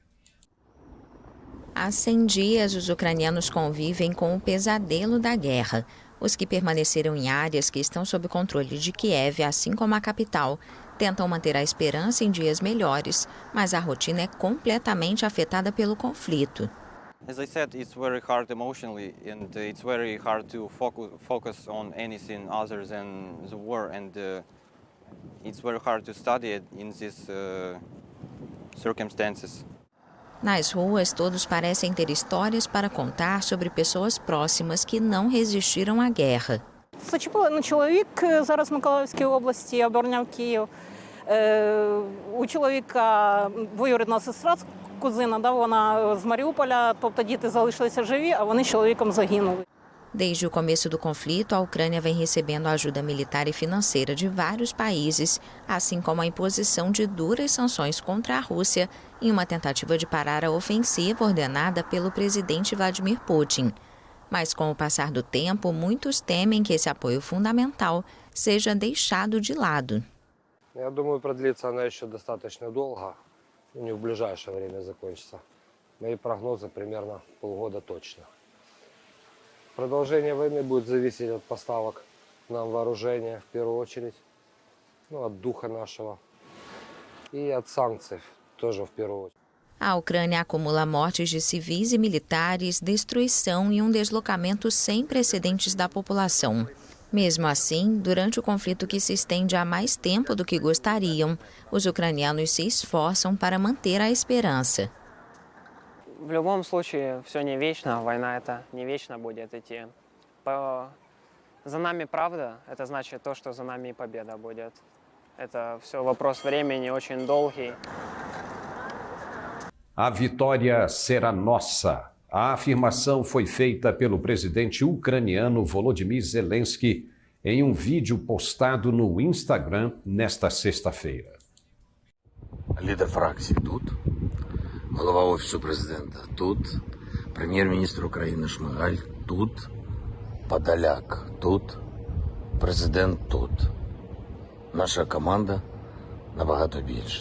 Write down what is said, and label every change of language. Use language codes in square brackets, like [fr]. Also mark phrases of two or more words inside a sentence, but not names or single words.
[pt] Há 100 dias, os ucranianos convivem com o pesadelo da guerra. Os que permaneceram em áreas que estão sob controle de Kiev, assim como a capital, tentam manter a esperança em dias melhores, mas a rotina é completamente afetada pelo conflito. [en] As I said, it's very hard emotionally, and it's very hard to focus on anything other than the war, and it's very hard to study it in these circumstances. [pt] Nas ruas, todos parecem ter histórias para contar sobre pessoas próximas que não resistiram à guerra. [uk] Чоловік зараз в Миколаївській області обороняв Київ. У чоловіка двоюрідна сестра, кузина, вона з Маріуполя, тобто діти залишилися живі, а вони з чоловіком загинули. [pt] Desde o começo do conflito, a Ucrânia vem recebendo ajuda militar e financeira de vários países, assim como a imposição de duras sanções contra a Rússia em uma tentativa de parar a ofensiva ordenada pelo presidente Vladimir Putin. Mas com o passar do tempo, muitos temem que esse apoio fundamental seja deixado de lado. [ru] Я думаю, продлится она еще достаточно долго, не в ближайшее время закончится. Мои прогнозы примерно полгода точно. Продолжение войны будет зависеть от поставок нам вооружения в первую очередь, от духа нашего и от санкций тоже в первую очередь. [pt] A Ucrânia acumula mortes de civis e militares, destruição e um deslocamento sem precedentes da população. Mesmo assim, durante o conflito que se estende há mais tempo do que gostariam, os ucranianos se esforçam para manter a esperança. [ru] В любом случае, все не вечно, война это не вечно будет идти. За нами правда, это значит то, что за нами и победа будет. Это все вопрос времени, очень долгий. [pt] A vitória será nossa. A afirmação foi feita pelo presidente ucraniano Volodymyr Zelensky em um vídeo postado no Instagram nesta sexta-feira. [uk] Лідер фракції тут, голова Офісу президента тут, прем'єр-міністр України Шмигаль тут, Подоляк тут, президент тут. Наша команда набагато більше.